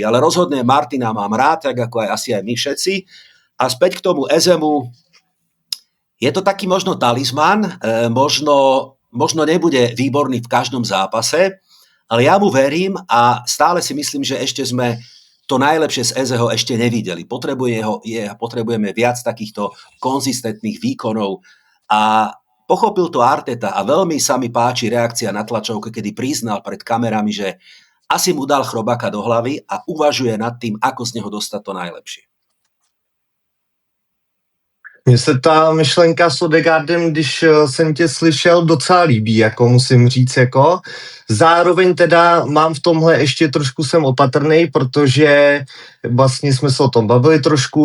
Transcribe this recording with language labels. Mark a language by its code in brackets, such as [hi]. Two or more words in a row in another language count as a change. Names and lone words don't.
[sk] Ale rozhodne Martina mám rád, tak ako aj asi aj my všetci. A späť k tomu Ezemu, je to taký možno talizman, možno nebude výborný v každom zápase, ale ja mu verím a stále si myslím, že ešte sme to najlepšie z Ezeho ešte nevideli. Potrebujeme viac takýchto konzistentných výkonov a pochopil to Arteta a veľmi sa mi páči reakcia na tlačovke, kedy priznal pred kamerami, že asi mu dal chrobáka do hlavy a uvažuje nad tým, ako z neho dostať to najlepšie. [cs] Mně se ta myšlenka s Odegaardem, když jsem tě slyšel, docela líbí, jako musím říct, jako. Zároveň teda mám v tomhle ještě trošku jsem opatrnej, protože vlastně jsme se o tom bavili trošku.